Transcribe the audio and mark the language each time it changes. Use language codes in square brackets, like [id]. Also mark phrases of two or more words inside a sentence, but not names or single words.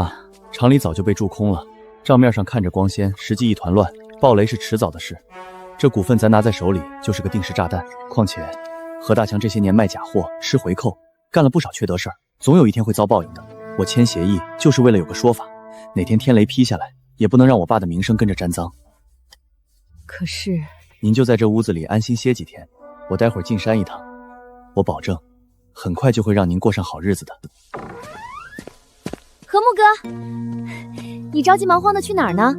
[zh] 媽，廠裡早就被蛀空了，賬面上看着光鮮，實際一團亂，爆雷是遲早的事。這股份咱拿在手裡就是個定時炸彈。況且何大強這些年賣假貨、吃回扣，幹了不少缺德事兒，總有一天會遭報應的。我簽協議就是為了有個說法，哪天天雷劈下來，也不能讓我爸的名聲跟着沾髒。可是您就在這屋子裡安心歇幾天，我待會兒進山一趟，我保證很快就會讓您過上好日子的。和睦哥，你着急忙慌的去哪兒呢？